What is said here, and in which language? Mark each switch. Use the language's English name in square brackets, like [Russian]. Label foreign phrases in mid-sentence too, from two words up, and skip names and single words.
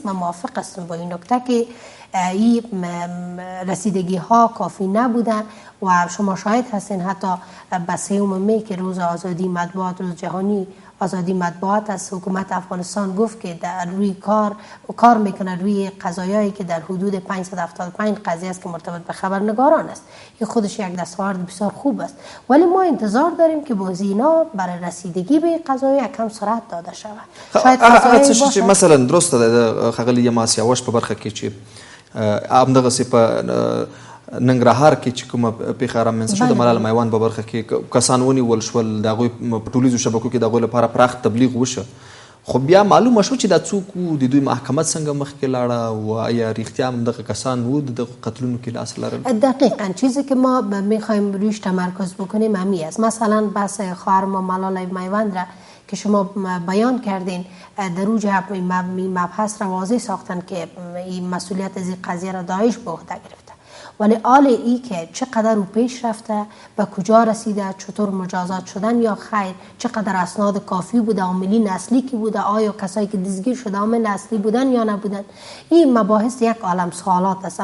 [Persian] من موافق هستم با این نکته که این رسیدگی ها کافی نبودن و شما شاهد هستین حتی به 3 می که روز آزادی مطبوعات، روز جهانی آزادی مطبوعات است، حکومت افغانستان گفت که در روی کار میکنه روی قضایایی که در حدود 575 قضیه است که مرتبط به خبرنگاران است. این خودش یک دستاورد بسیار خوب است، ولی ما انتظار داریم که با اینا برای رسیدگی به قضایا کم سرعت داده شود. شاید قضایایی باشه مثلا درسته [Pashto] د خغلی ما سیاوش په برخه کې چې همدغه سي په ننګرهار کې چې کومه پیښه رامنځته شوه د ملال میوان په برخه کې کسان ونیول شول، د هغوی په ټولیزو شبکو کې د هغوی لپاره پراخ تبلیغ وشه، خو بیا معلومه شو چې دا څوک وو، د دوی محکمه څنګه مخکې لاړه او آیا رښتیا هم دغه کسان وو د دغه قتلونو کې لاس لرل؟ [Persian] دقیقا چیزی که ما میخوایم رویش تمرکز بکنیم همی است. مثلا بحث خواهر ما ملال میوان را که شما بیان کردین، در او جهت مبحث را واضح ساختن که این مسئولیت از این قضیه را داعش به عهده گرفته، ولی حال ای که چقدر او پیش رفته، به کجا رسیده، چطور مجازات شدن یا خیر، چقدر اسناد کافی بوده، عاملین اصلی کی بوده، آیا کسایی که دستگیر شده عامل اصلی بودن یا نبودن، این مباحث یک عالم سوالات است.